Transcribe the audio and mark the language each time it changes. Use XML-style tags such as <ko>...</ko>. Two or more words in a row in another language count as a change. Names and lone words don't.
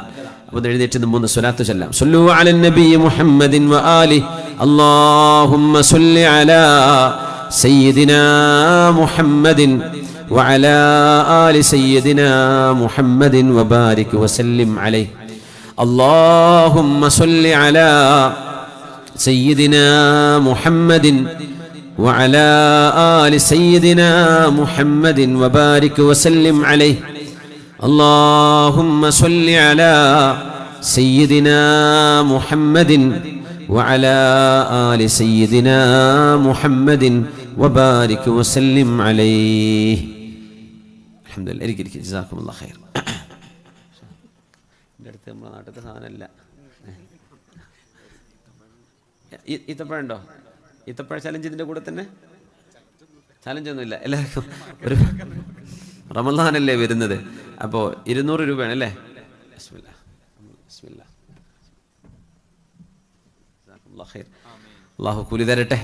<ml>അപ്പോൾ എഴുന്നേറ്റ് 3 സ്വലാത്ത് ചൊല്ലാം.</ml> <ar>صلوا على النبي محمد وآل اللهم صل على سيدنا محمد وعلى آل سيدنا محمد وبارك وسلم عليه. اللهم صل على سيدنا محمد وعلى آل سيدنا محمد وبارك وسلم عليه. اللهم صل على سيدنا محمد وعلى آل سيدنا محمد وبارك وسلم عليه. الحمد لله. جزاكم الله خير.</ar> <ml>നമ്മുടെ നാട്ടിലത്തെ സാധനമല്ല. ഈത്തപ്പഴം ഉണ്ടോ? ഈത്തപ്പഴ ചലഞ്ച് ഇതിൻ്റെ കൂടെ തന്നെ? ചലഞ്ചൊന്നുമില്ല. എല്ലാവർക്കും ഒരു റമളാനല്ലേ വരുന്നത്. അപ്പോൾ 200 രൂപയാണ് അല്ലേ? അള്ളാഹു കൂലി തരട്ടെ.</ml>